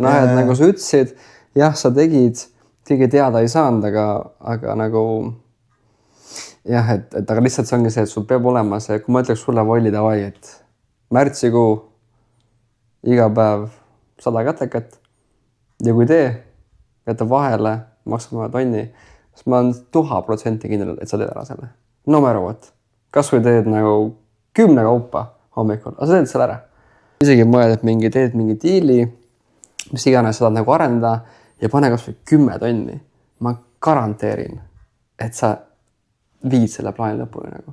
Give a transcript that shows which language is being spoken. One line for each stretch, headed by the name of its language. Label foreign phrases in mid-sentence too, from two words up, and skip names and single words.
Estonian: Et nagu sa ütlesid, jah, sa tegid, keegi teada ei saanud, aga nagu jah, et aga lihtsalt see ongi see, et sul peab olema see, kui ma ütleks sulle valli davai, et märtsikuu iga päev 100 kätekat ja kui tee, jätab vahele, maksab mulle tonni, siis ma olen 1000% kindel, et sa teed ära selle.
English: No matter what.
Estonian: Kas või teed nagu 10 kaupa hommikul, aga sa teed selle ära. Isegi mõeled, et teed mingi diili, mis iganes sa tahad nagu arendada ja pane kas või 10 tonni. Ma garanteerin, et sa viid selle plaani lõpuni nagu.